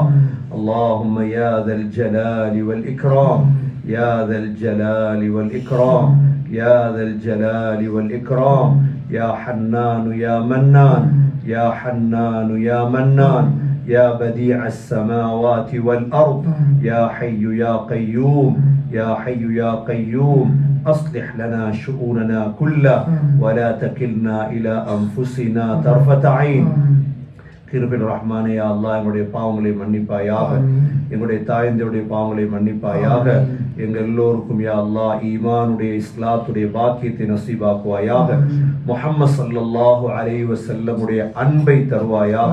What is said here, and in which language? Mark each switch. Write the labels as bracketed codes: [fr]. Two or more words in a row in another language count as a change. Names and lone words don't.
[ar] اللهم يا ذا الجلال والإكرام، يا ذا الجلال والإكرام، يا ذا الجلال والإكرام، يا حنان يا منان، يا حنان يا منان، يا بديع السماوات والأرض، يا حي يا قيوم، يا حي يا قيوم، أصلح لنا شؤوننا كلها ولا تكلنا إلى أنفسنا طرفة عين. [ta] கிருபையுள்ள ரஹ்மானே, [ar] يا الله, [ta] எங்களுடைய பாவங்களை மன்னிப்பாயாக, எங்களுடைய தாயந்தையுடைய பாவங்களை மன்னிப்பாயாக. எங்கள் எல்லோருக்கும் [ar] يا الله [ta] ஈமானுடைய இஸ்லாத்துடைய பாக்கியத்தை நசீபாக்குவாயாக. முஹம்மது [ar] صلى الله عليه [ta] வஸல்லமுடைய அன்பை தருவாயாக.